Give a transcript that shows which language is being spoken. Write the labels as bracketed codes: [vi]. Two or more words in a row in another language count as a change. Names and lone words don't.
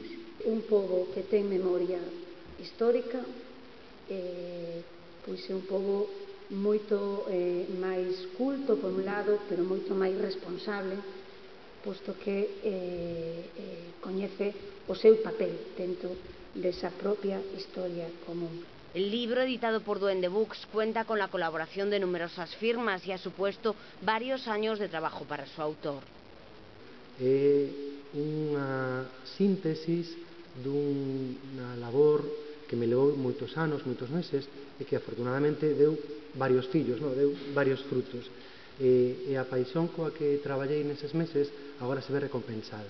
[gl] Un pobo que ten memoria histórica pois é un pobo moito máis culto por un lado, pero moito máis responsable, posto que coñece o seu papel dentro desa propia historia común. [es] El libro, editado por Duende Books, cuenta con la colaboración de numerosas firmas y ha supuesto varios años de trabajo para su autor. [gl] É unha síntesis dunha labor que me levou moitos anos, moitos meses, e que afortunadamente deu varios fillos, deu varios frutos. E a paixón coa que traballei neses meses agora se ve recompensada.